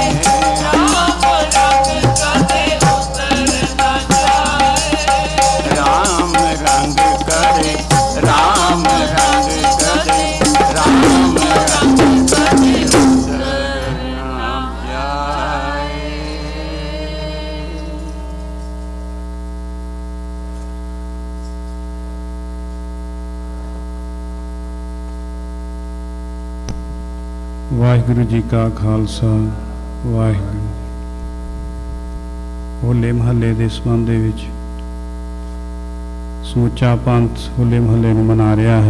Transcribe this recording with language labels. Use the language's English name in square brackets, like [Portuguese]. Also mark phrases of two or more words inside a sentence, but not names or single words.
[Punjabi] ਰਾਮ ਰੰਗ ਕਰੇ ਰਾਮ ਰੰਗ ਕਰੇ ਰਾਮ ਰੰਗ ਕਰੇ ਉਤਰ ਨ ਜਾਏ। ਵਾਹਿਗੁਰੂ ਜੀ ਕਾ ਖਾਲਸਾ ਵਾਹਿਗੁਰੂ ਜੀ। ਹੋਲੇ ਮਹੱਲੇ ਦੇ ਸੰਬੰਧ ਦੇ ਵਿੱਚ ਸਮੁੱਚਾ ਪੰਥ ਹੋਲੇ ਮਹੱਲੇ ਨੂੰ ਮਨਾ ਰਿਹਾ ਹੈ।